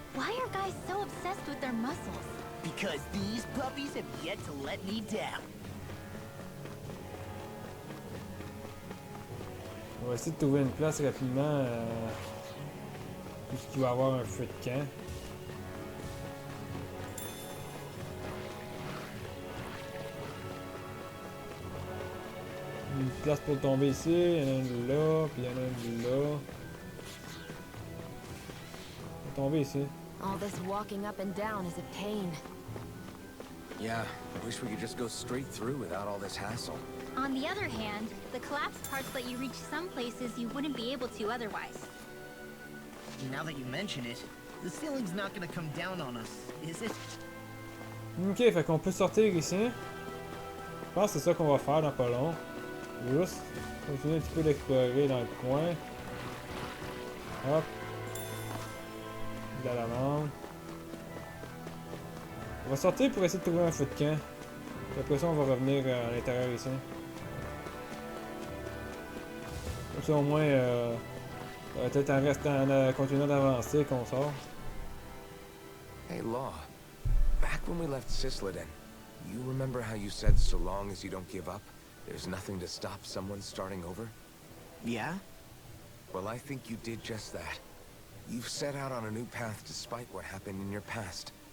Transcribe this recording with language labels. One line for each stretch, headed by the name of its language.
English: Why are guys so obsessed with their muscles? Because these puppies have yet to let me down.
French: On va essayer de trouver une place rapidement. Puisqu'il va y avoir un feu de camp. Une place pour tomber ici, il y en a une là, puis il y en a une là. On va tomber ici.
English: All this walking up and down is a pain. Yeah, I wish we could just go straight through without all this hassle. On the other hand, the collapsed parts let you reach some places you wouldn't be able to otherwise. Now that you mention it, the ceiling's not gonna come down on us, is it?
French: Ok, fait qu'on peut sortir ici. Je pense que c'est ça qu'on va faire dans pas long. Juste continuer un petit peu d'explorer dans le coin. Hop. De la lavande. On va sortir pour essayer de trouver un feu de camp. Puis après ça, on va revenir à l'intérieur ici. Comme ça, au moins, peut-être en restant, en continuant d'avancer, qu'on sort.
English: Hey, Law. Back when we left Cislodia, you remember how you said so long as you don't give up, there's nothing to stop someone starting over? Yeah? Well, I think you did just that. You've set out on a new path despite what happened in your past.